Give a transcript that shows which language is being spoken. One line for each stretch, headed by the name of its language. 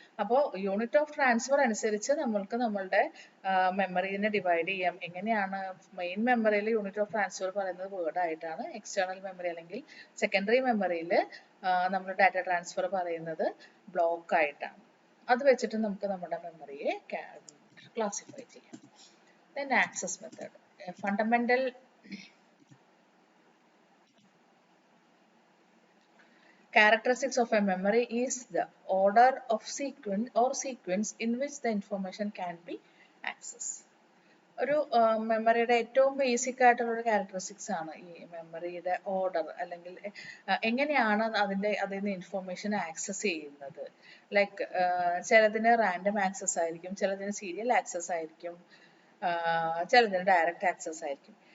Malayalam: അപ്പോൾ unit of transfer അനുസരിച്ച് നമ്മൾക്ക് നമ്മളുടെ മെമ്മറിനെ ഡിവൈഡ് ചെയ്യാം. എങ്ങനെയാണ് മെയിൻ മെമ്മറിയിൽ യൂണിറ്റ് ഓഫ് ട്രാൻസ്ഫർ പറയുന്നത് വേർഡ് ആയിട്ടാണ്, എക്സ്റ്റേണൽ മെമ്മറി അല്ലെങ്കിൽ സെക്കൻഡറി മെമ്മറിയിൽ നമ്മൾ ഡാറ്റ ട്രാൻസ്ഫർ പറയുന്നത് ബ്ലോക്ക് ആയിട്ടാണ്. അത് വെച്ചിട്ട് നമുക്ക് നമ്മുടെ മെമ്മറിയെ ക്ലാസിഫൈ ചെയ്യാം.
English: Then access method. A fundamental characteristics of a memory is the order of sequence in which the information can be accessed.
Malayalam: ഒരു മെമ്മറിയുടെ ഏറ്റവും ബേസിക് ആയിട്ടുള്ള ഒരു ക്യാരക്ടറിസ്റ്റിക്സ് ആണ് ഈ മെമ്മറിയുടെ ഓർഡർ, അല്ലെങ്കിൽ എങ്ങനെയാണ് അതിൽ നിന്ന് ഇൻഫോർമേഷൻ ആക്സസ് ചെയ്യുന്നത്. ലൈക്ക് ചിലതിന് റാൻഡം ആക്സസ് ആയിരിക്കും, ചിലതിന് സീരിയൽ ആക്സസ് ആയിരിക്കും, ചിലതിന് ഡയറക്റ്റ് ആക്സസ് ആയിരിക്കും.